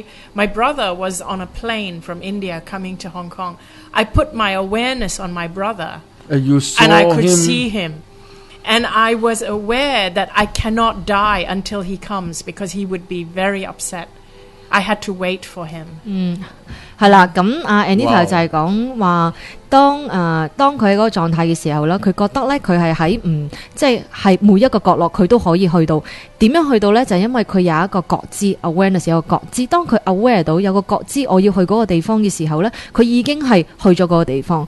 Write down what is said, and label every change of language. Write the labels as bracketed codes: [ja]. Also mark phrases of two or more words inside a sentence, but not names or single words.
[en] My brother was on a plane from India coming to Hong Kong. I put my awareness on my brother. You saw and I could him? see him. And I was aware that I cannot die until he comes because he would be very upset. I had to wait for him. [yue] 係啦，咁Anita 就係講話，當佢喺嗰個狀態嘅時候咧，佢覺得咧佢係喺即係每一個角落佢都可以去到。點樣去到咧？就係因為佢有一個覺知 awareness， 有個覺知。當佢 aware 到有個覺知我要去嗰個地方嘅時候咧，佢已經係去咗嗰個地方。